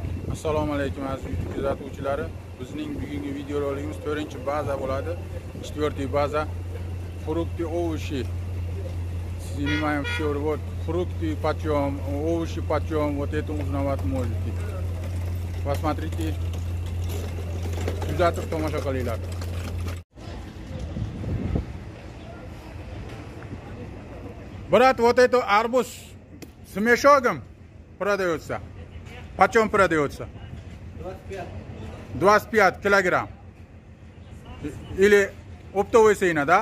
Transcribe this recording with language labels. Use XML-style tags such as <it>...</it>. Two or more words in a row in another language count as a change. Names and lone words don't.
<uz>Assalomu alaykum aziz YouTube kuzatuvchilari. Bizning bugungi videorolikimiz 4-baza bo'ladi. 4-baza frukti,</uz> <ru>овощи. Снимаем все, вот фрукты почем, овощи почем, вот это узнавать можете.</ru> <uz>Посмотрите, кузатов tomosha qilinglar.</uz> <ru>Брат, вот это арбуз с мешком продается. Почем продается? 25 килограмм. Или оптовая цена, да?</ru>